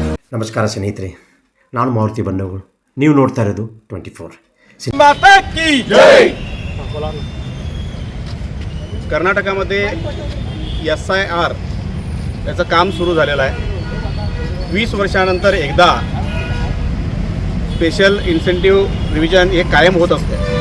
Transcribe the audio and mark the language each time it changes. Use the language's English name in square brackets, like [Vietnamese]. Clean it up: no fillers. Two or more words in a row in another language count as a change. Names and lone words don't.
[Kannada] ನಮಸ್ಕಾರ ಸ್ನೇಹಿತರೆ, ನಾನು ಮಾರುತಿ ಬನ್ನಗೋಳ್. ನೀವು ನೋಡ್ತಾ ಇರೋದು 24. [Hindi] माता की जय. [Marathi] कर्नाटकामध्ये SIR याचं काम सुरू झालेलं आहे. 20 वर्षानंतर एकदा [English] Special Incentive Revision [Marathi] हे कायम होत असते.